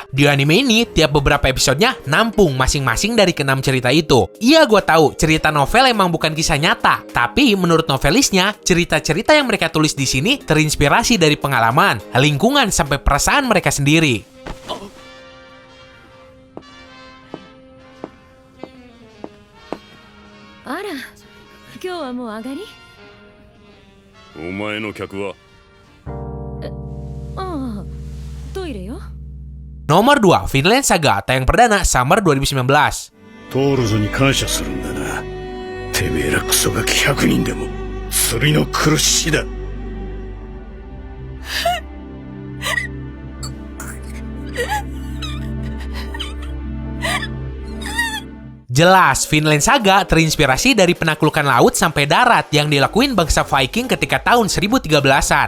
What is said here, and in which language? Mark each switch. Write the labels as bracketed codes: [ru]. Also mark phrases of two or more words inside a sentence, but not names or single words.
[id] Di anime ini, tiap beberapa episodenya nampung masing-masing dari ke-6 cerita itu. Iya, gue tahu, cerita novel emang bukan kisah nyata. Tapi menurut novelisnya, cerita-cerita yang mereka tulis di sini terinspirasi dari pengalaman, lingkungan, sampai perasaan mereka sendiri. [ja] Ara, 今日はもう上がり？お前の客は？ああ、トイレよ。 [id] Nomor 2, Vinland Saga, tayang perdana Summer 2019. [ja] トールズに感謝するんだな。てめえらクソガキ100人でも釣りの苦しだ。 [id] Jelas, Vinland Saga terinspirasi dari penaklukan laut sampai darat yang dilakuin bangsa Viking ketika tahun 1013-an.